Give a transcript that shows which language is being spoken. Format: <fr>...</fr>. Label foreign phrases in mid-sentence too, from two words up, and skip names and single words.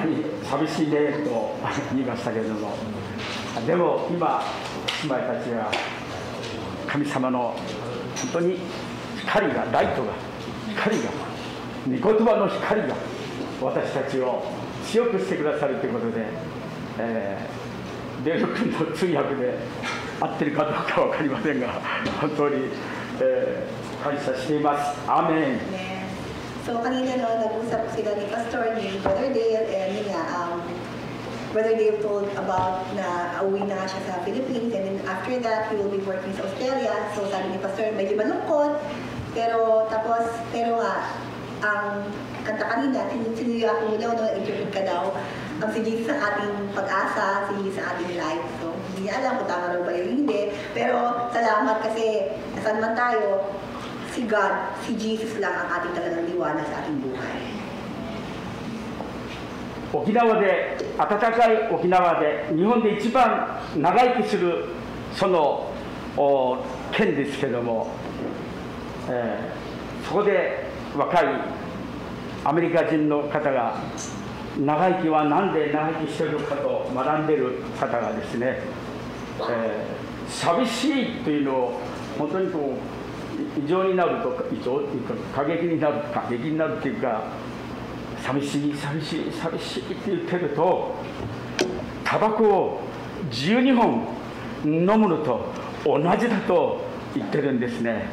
<ja>いに寂しいねと言いましたけれども、でも今姉妹たちが神様の本当に光が、ライトが、光が、御言葉の光が私たちを強くしてくださるということで、デール君の通訳で合ってるかどうか分かりませんが、本当に、感謝しています。アーメン。</ja> <tl>So kanina nag-usap sila ni Pastor ni Brother Dale,</tl> <en>and Brother Dale told about</en> <tl>na uwi na siya sa Philippines,</tl> <en>and then after that he will be working sa Australia.</en> <tl>So sabi ni Pastor medyo malungkot, pero nga ang kanta kanina, sinuya ko daw, interview ka daw, ang si Jesus ang ating pag-asa, si Jesus ang ating life. So hindi niya alam kung tama raw ba yun, hindi. Pero salamat kasi nasan man tayo, si God, si Jesus lang ang ating talagang liwanag sa ating buhay.</tl> <ja>沖縄で、暖かい沖縄で、日本で一番長生きするその県ですけれども、そこで若いアメリカ人の方が、長生きは何で長生きしているのかと学んでいる方がですね、寂しいというのを本当にこう異常になるとか、過激になるというか、寂しいって言ってると、タバコを12本飲むのと同じだと言ってるんですね。</ja>